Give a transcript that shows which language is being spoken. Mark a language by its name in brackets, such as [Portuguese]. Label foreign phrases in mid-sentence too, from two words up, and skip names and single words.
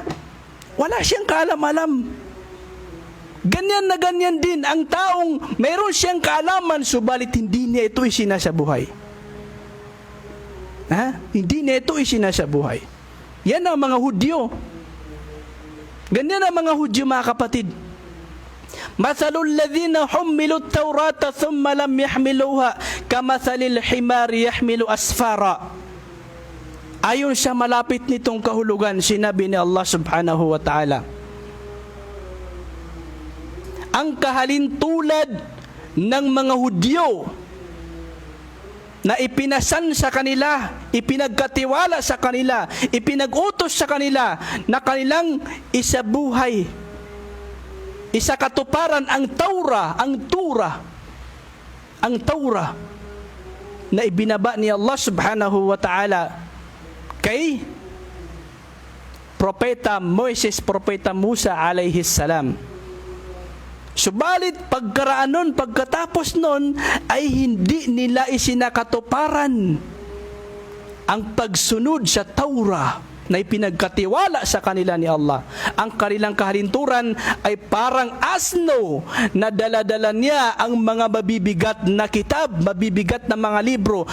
[Filipino] Wala siyang kaalam-alam. Ganyan na ganyan din ang taong mayroon siyang kaalaman, subalit hindi niya ito isinasabuhay. Hindi niya ito isinasabuhay. Yan ang mga Hudyo. Ganyan ang mga Hudyo, mga kapatid. [Arabic] مثل الذين حملوا التوراة ثم لم يحملوها كمثل الحمار يحمل أسفارا. [Filipino] Ayon sa malapit nitong kahulugan, sinabi ni Allah [Arabic] سبحانه وتعالى, [Filipino] ang kahalintulad ng mga Hudyo na ipinasan sa kanila, ipinagkatiwala sa kanila, ipinag-utos sa kanila na kanilang isabuhay, isakatuparan ang Taura na ibinaba ni Allah [Arabic] سبحانه وتعالى [Filipino] kay Propeta Moises, Propeta Musa [Arabic] عليه السلام. [Filipino] Subalit pagkatapos nun ay hindi nila isinakatuparan ang pagsunod sa Taura, na ipinagkatiwala sa kanila ni Allah. Ang kanilang kahalinturan ay parang asno na dala-dala niya ang mga mabibigat na kitab, mabibigat na mga libro.